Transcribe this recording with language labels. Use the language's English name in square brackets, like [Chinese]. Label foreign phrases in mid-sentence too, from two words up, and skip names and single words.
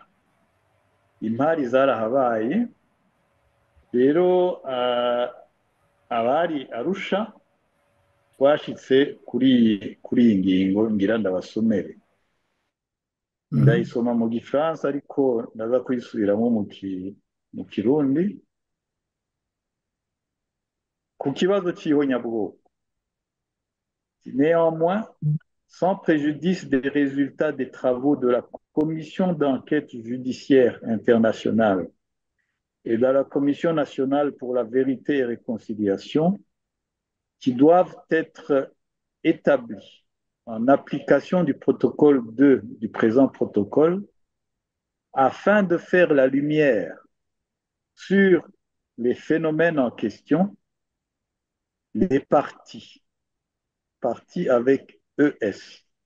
[Rundi] Impari zarahabaye rero, abari Arusha twashitse kuri ingingo, ngira ndabasomere. Ndayisoma mu Gifaransa ariko ndaza kuyisubiramo mu Kirundi. Ku kibazo c'ihonyabwoko: [French] néanmoins, sans préjudice des résultats des travaux de la Commission d'enquête judiciaire internationale et de la Commission nationale pour la vérité et réconciliation, qui doivent être établis en application du protocole 2 du présent protocole, afin de faire la lumière sur les phénomènes en question, les parties avec ES,